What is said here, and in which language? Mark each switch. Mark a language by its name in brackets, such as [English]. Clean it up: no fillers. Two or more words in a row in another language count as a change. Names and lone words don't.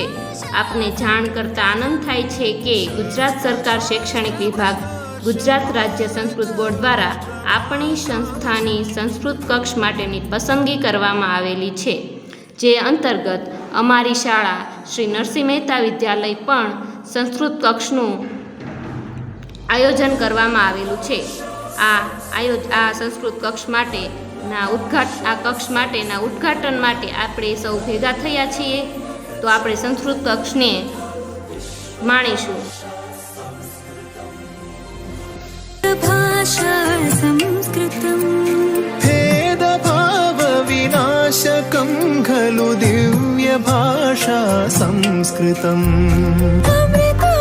[Gujarati] આપને જાણ કરતા આનંદ થાય છે કે ગુજરાત સરકાર શૈક્ષણિક વિભાગ, ગુજરાત રાજ્ય સંસ્કૃત બોર્ડ દ્વારા આપણી સંસ્થાની સંસ્કૃત કક્ષ માટેની પસંદગી કરવામાં આવેલી છે, જે અંતર્ગત અમારી શાળા શ્રી નરસિંહ મહેતા વિદ્યાલય પણ સંસ્કૃત કક્ષનું આયોજન કરવામાં આવેલું છે। આ સંસ્કૃત કક્ષ માટેના ઉદ્ઘાટન માટે આપણે સૌ ભેગા થયા છીએ, તો આપણે સંસ્કૃત કક્ષને માણીશું। [Sanskrit] भाषा संस्कृतं भेदभाव विनाशकं खलु दिव्य भाषा संस्कृतम्।